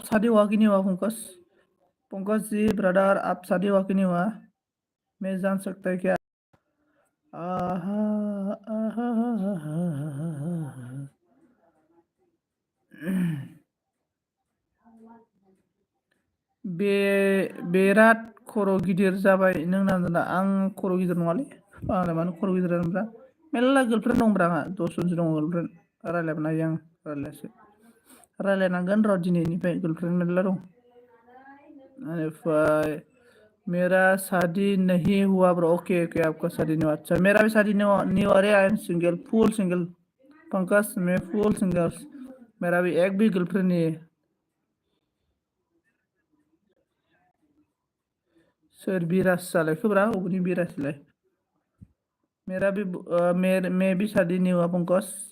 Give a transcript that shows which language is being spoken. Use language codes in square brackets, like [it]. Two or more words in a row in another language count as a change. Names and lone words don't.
[hi] शादी हुआ कि नहीं हुआ पंकज पंकज जी ब्रदर आप शादी हुआ कि नहीं हुआ मैं जान सकता है क्या आहा आहा [brx] बेराद खर' गिदिर जाबाय नों नांदोंना आं खर' गिदिर नङालै आंलाय मानो खर' गिदिर जानोब्रा मेरला गार्लफ्रेन्ड दंब्रा आंहा 10 जनसो दङ गार्लफ्रेन्ड रायलायबानो हायो आं रायलायासो रायलायनांगोन र' दिनैनिफ्राय गार्लफ्रेन्ड मेरला दं बेनिफ्राय [hi] मेरा शादी नहीं हुआ ब्रो ओके ओके आपका शादी नहीं हुआ अच्छा मेरा भी शादी नहीं हुआ अरे [en] I am single full single [hi] पंकज मैं [en] full single [hi] मेरा भी एक भी गर्लफ्रेंड नहीं है [brx] सोर बिराज जालायखोब्रा अबेनि बिराजलाय [hi] मेरा भी मैं भी शादी नहीं हुआ पंकज